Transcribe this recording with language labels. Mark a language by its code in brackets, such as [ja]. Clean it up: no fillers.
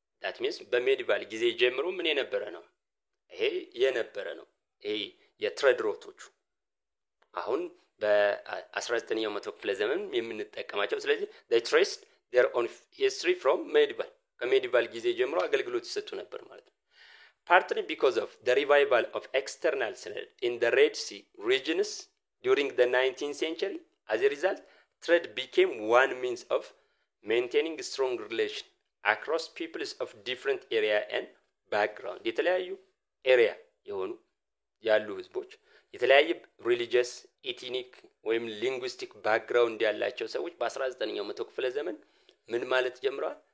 [en] that means [am] በሜዲቫል ጊዜ ጀምሮ ምን የነበረ ነው? ይሄ የነበረ ነው። ይሄ የትሬድ ሮቶቹ አሁን በ19ኛው መቶ ክፍለ ዘመን የምንጠቀማቸው። ስለዚህ [en] they traced their own history from medieval [am] ከሜዲቫል ጊዜ ጀምሮ አገልግሎት ይሰጡ ነበር ማለት ነው። [en] partly because of the revival of external trade in the Red Sea regions during the 19th century. As a result, trade became one means of maintaining strong relation across peoples of different area and background. [am] የተለያዩ ኤሪያ የሆኑ ያሉ ህዝቦች የተለያየ ሪሊጂየስ ኢትኒክ ወይም ሊንጉስቲክ ባክግራውንድ ያላቸው ሰዎች በ19ኛው መቶ ክፍለ ዘመን ምን ማለት ጀምረዋል?